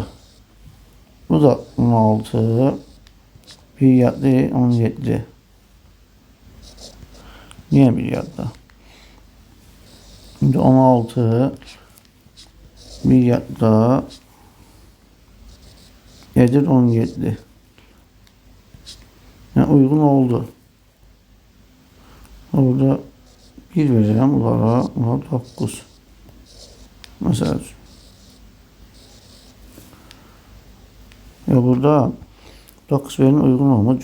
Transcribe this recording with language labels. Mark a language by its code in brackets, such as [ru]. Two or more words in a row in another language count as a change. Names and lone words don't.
[az] Bu da 16. Bir yadda 17. [tr] Niye bir yadda? Şimdi 16. [az] Bir yadda. Edir 17. [tr] Yani uygun oldu. Orada 1 vereceğim bunlara. 9. Mesela. Ya burada 9 verin uygun olmadı.